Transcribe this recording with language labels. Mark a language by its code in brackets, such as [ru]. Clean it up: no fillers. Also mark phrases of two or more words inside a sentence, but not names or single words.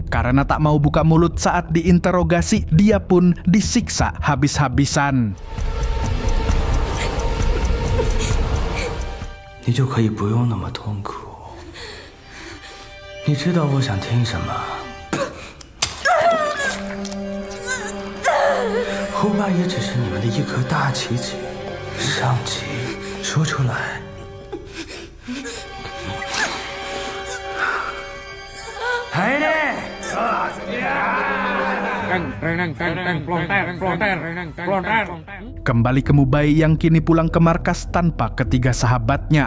[id] Karena tak mau buka mulut saat diinterogasi, dia pun disiksa habis-habisan. [zh] 你就可以不用那么痛苦。你知道我想听什么？后爸也只是你们的一颗大棋子，上棋说出来。 [id] Kembali ke Mubai yang kini pulang ke markas tanpa ketiga sahabatnya.